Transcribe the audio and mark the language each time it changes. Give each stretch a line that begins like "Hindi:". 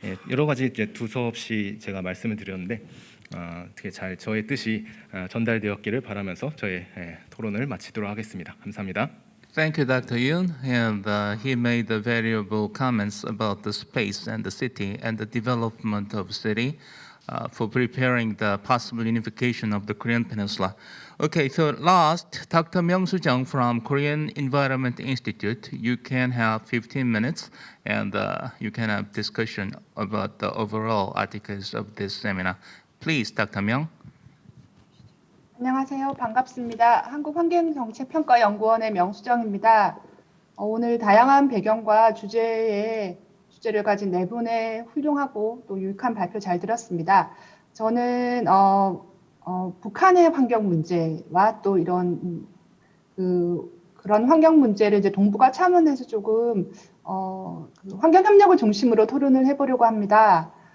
Korean: 여러 가지 이제 두서없이 제가 말씀을 드렸는데 어떻게 잘 저의 뜻이 전달되었기를 바라면서 저의 토론을 마치도록 하겠습니다. 감사합니다.
English: Thank you, Dr. Yoon. And he made the valuable comments about the space and the city and the development of city for preparing the possible unification of the Korean Peninsula. Okay, so last, Dr. Myung-Soo Jung from Korean Environment Institute. You can have 15 minutes and you can have discussion about the overall articles of this seminar. Please, Dr. Myung.
Korean: 안녕하세요. 반갑습니다. 한국환경정책 평가연구원의 명수정입니다. 오늘 다양한 배경과 주제를 가진 네 분의 훌륭하고 또 유익한 발표 잘 들었습니다. 저는 북한의 환경 문제와 또 이런 그런 환경 문제를 이제 동북아 차원에서 조금 환경 협력을 중심으로 토론을 해보려고 합니다.